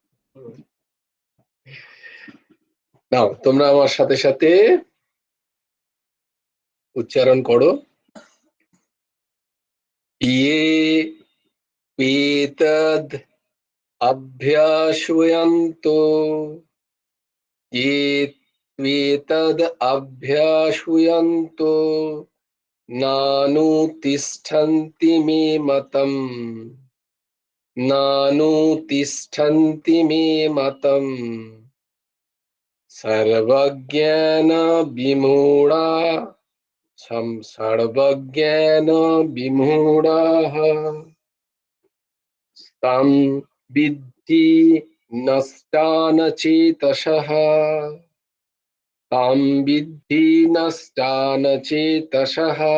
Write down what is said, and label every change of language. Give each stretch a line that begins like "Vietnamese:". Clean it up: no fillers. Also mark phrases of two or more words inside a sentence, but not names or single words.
Bangla: নাও তোমরা আমার সাথে সাথে উচ্চারণ করো।
Sanskrit: ইয়ে পেতদ অভ্যাসয়ন্তো, ये त्वेतद् अभ्यासयन्तो नानुतिष्ठन्ति मे मतम्, नानुतिष्ठन्ति मे मतम्, सर्वज्ञान विमूढा, सर्वज्ञान विमूढाः तं विद्धि नष्टान चेतसः, तां विद्धि नष्टान चेतसः।